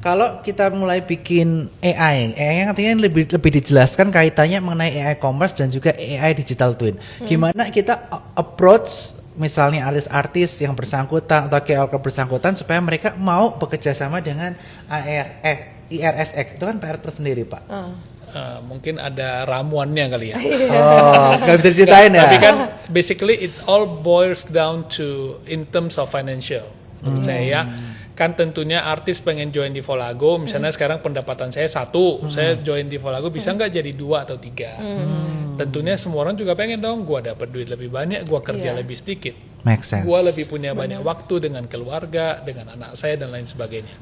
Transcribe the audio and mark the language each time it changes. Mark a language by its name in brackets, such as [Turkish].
[Indonesian] Kalau kita mulai bikin AI yang artinya lebih dijelaskan kaitannya mengenai AI commerce dan juga AI digital twin. Gimana kita approach misalnya artis-artis yang bersangkutan atau KOL bersangkutan supaya mereka mau bekerja sama dengan IRSX itu kan PR tersendiri Pak. Mungkin ada ramuannya kali ya. Oh, nggak bisa diceritain ya. Tapi kan [English] basically it all boils down to in terms of financial. [Indonesian] Menurut saya ya, kan tentunya artis pengen join di Volago, misalnya sekarang pendapatan saya 1, saya join di Volago bisa nggak jadi 2 atau 3. Tentunya semua orang juga pengen dong, gua dapat duit lebih banyak, gua kerja lebih sedikit. [English] Make sense. [Indonesian] Gua lebih punya banyak waktu dengan keluarga, dengan anak saya dan lain sebagainya.